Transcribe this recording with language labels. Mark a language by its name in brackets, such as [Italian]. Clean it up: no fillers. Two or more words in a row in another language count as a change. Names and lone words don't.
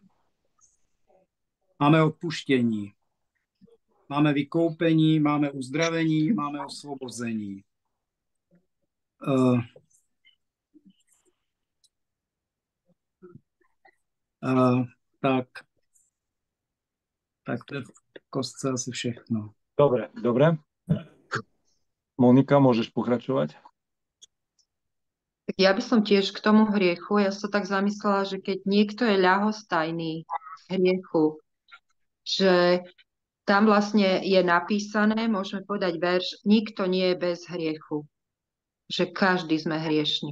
[Czech] Máme odpuštění, máme vykoupení, máme uzdravení, máme osvobození. Tak to je v kostce asi všechno. [Slovak] Dobre. Monika, môžeš pokračovať? Tak ja by som tiež k tomu hriechu, ja som tak zamyslela, že keď niekto je ľahostajný z hriechu, že tam vlastne je napísané, môžeme povedať verš, nikto nie je bez hriechu, že každý sme hriešni.